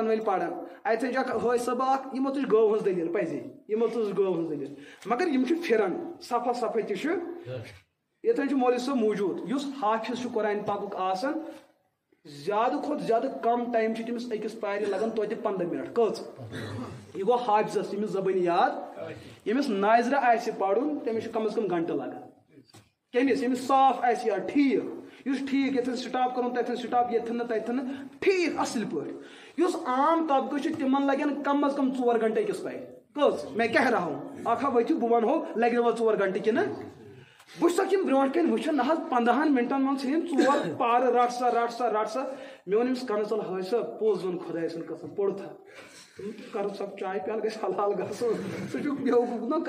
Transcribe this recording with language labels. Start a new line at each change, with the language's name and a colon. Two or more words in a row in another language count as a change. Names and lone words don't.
Kashmiri: وٲلۍ پران اتٮ۪ن چھِ اکھ حٲج صٲب اکھ یِمو تُج گٲو ہٕنٛز دٔلیٖل پزے یِمو تُج گٲو ہٕنٛز دٔلیٖل مگر یم چھِ پھران صفا صفا تہِ چھُ یتن مولوی صٲب موجود یس حافظ چھُ قرآن پاکُک آسان زیادٕ کھۄتہٕ زیادٕ کم ٹایم چھُ تٔمِس أکِس پارِ لگان توتہِ 15 منٹ کٔژ یہ گوٚو حافظس ییٚمِس زبٲنۍ یاد ییٚمِس ناظرہ آسہِ پرُن تٔمِس چھُ کم از کم گنٹہٕ لگان کٔمِس ییٚمِس صاف آسہِ یاد ٹھیٖک یُس ٹھیٖک ییٚتھٮ۪ن سٹاپ کرُن تتھٮ۪ن سٹاپ ییٚتھٮ۪ن نہٕ تتھٮ۪ن نہٕ ٹھیٖک اصل پٲٹھۍ یُس عام طبقہٕ چھُ تِمن لگن کم از کم 4 گنٹہٕ أکِس پارِ کٔژ
Urdu: میں کیٛاہ رہا ہوں
Kashmiri: اکھا ؤتھِو بہٕ ونہو لگہِ وۄنۍ 4 گنٹہٕ کِنہٕ بہٕ چھُسکھ یِم برونٛٹھ کَنۍ وٕچھان نہ حظ 15 منٹن منٛز ژھٕنِم 4 پارٕ رٹ سا رٹ سا رٹ سا مےٚ ووٚن أمِس کنہٕ ژل حٲج صٲب پوٚز ووٚن خۄداے سٕنٛد قسم پوٚر تھا کر سا چاے پیالہٕ گژھِ حلال گژھُن سُہ چھُ بیوقوٗف نہ